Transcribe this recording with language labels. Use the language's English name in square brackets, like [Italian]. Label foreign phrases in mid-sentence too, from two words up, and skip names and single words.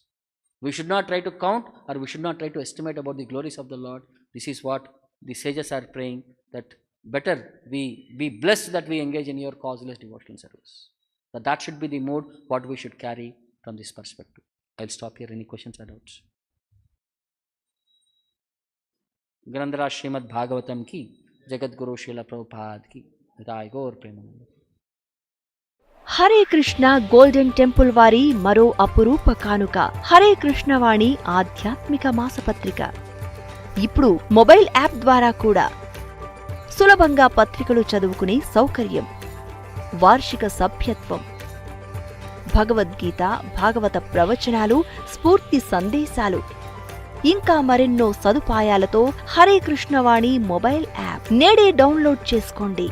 [English] We should not try to count, or we should not try to estimate about the glories of the Lord. This is what the sages are praying, that better we be blessed that we engage in your causeless devotional service. That should be the mood what we should carry from this perspective. I'll stop here. Any questions or doubts? [Hindi] ग्रन्धर श्रीमद् भागवतम् की, जगत् गुरु श्रील प्रभुपाद की, राय गौर प्रेमानन्द. [Telugu] హరే కృష్ణ గోల్డెన్ టెంపుల్ వారి మరో అపురూప కానుక హరే కృష్ణ వాణి ఆధ్యాత్మిక మాసపత్రిక. ఇప్పుడు [English] mobile app [Telugu] ద్వారా కూడా సులభంగా పత్రికలు చదువుకునే సౌకర్యం, వార్షిక సభ్యత్వం, భగవద్గీత, భాగవత ప్రవచనాలు, స్ఫూర్తి సందేశాలు, ఇంకా మరెన్నో సదుపాయాలతో హరే కృష్ణ వాణి [English] mobile app [Telugu] నేడే డౌన్లోడ్ చేసుకోండి.